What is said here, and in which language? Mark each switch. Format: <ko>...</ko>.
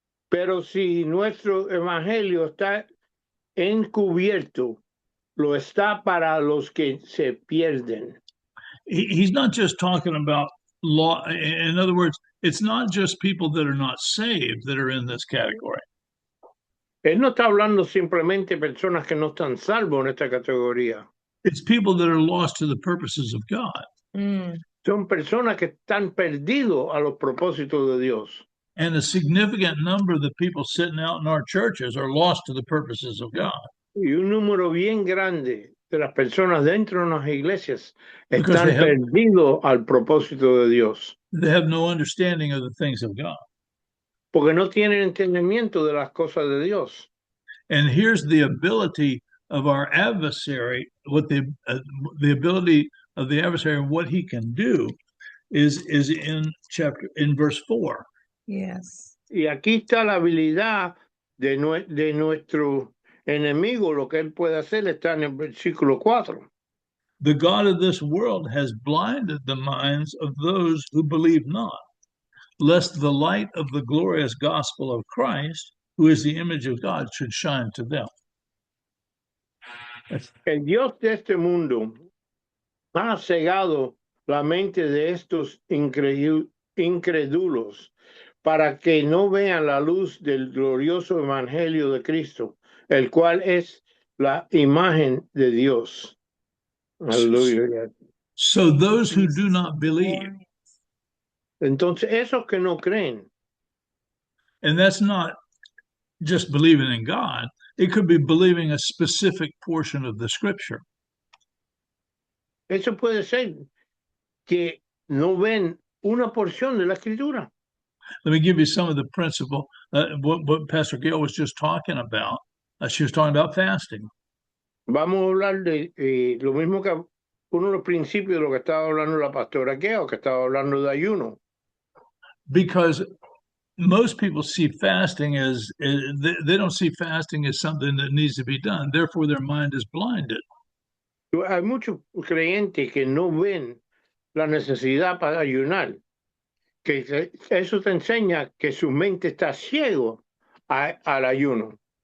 <es>Pero si nuestro evangelio está encubierto, lo está para los que se pierden.</es> <en>He's not just talking about law. In other words, it's not just people that are not saved that are in this category.</en> <es>Él no está hablando simplemente personas que no están salvos en esta categoría.</es> <en>It's people that are lost to the purposes of God.</en> <es>Son personas que están perdidos a los propósitos de Dios.</es> <en>And a significant number of the people sitting out in our churches are lost to the purposes of God.</en> <es>Y un número bien grande de las personas dentro de las iglesias están perdidos al propósito de Dios.</es> <en>They have no understanding of the things of God.</en> <es>Porque no tienen entendimiento de las cosas de Dios.</es> <en>And here's the ability of our adversary, what the ability of the adversary and what he can do is in verse 4. Yes.</en> <es>Y aquí está la habilidad de nuestro enemigo, lo que él puede hacer está en el versículo 4.</es> <en>The God of this world has blinded the minds of those who believe not, lest the light of the glorious gospel of Christ, who is the image of God, should shine to them.</en> <es>El Dios de este mundo ha cegado la mente de estos incrédulos para que no vean la luz del glorioso evangelio de Cristo, el cual es la imagen de Dios. Aleluya.</es> <en>So those who do not believe,</en> <es>Entonces, esos que no creen,</es> <en>and that's not just believing in God, it could be believing a specific portion of the scripture.</en> <es>eso puede ser que no ven una porción de la escritura.</es> <en>Let me give you some of the principle, what Pastor Gail was just talking about. She was talking about fasting.</en> <es>Vamos a hablar de lo mismo que uno de los principios de lo que estaba hablando la pastora Gail, que estaba hablando de ayuno.</es> <en>Because most people see fasting as, they don't see fasting as something that needs to be done. Therefore, their mind is blinded.</en> <es>Hay muchos creyentes que no ven la necesidad para ayunar, que eso te enseña que su mente está ciego al ayuno.</es>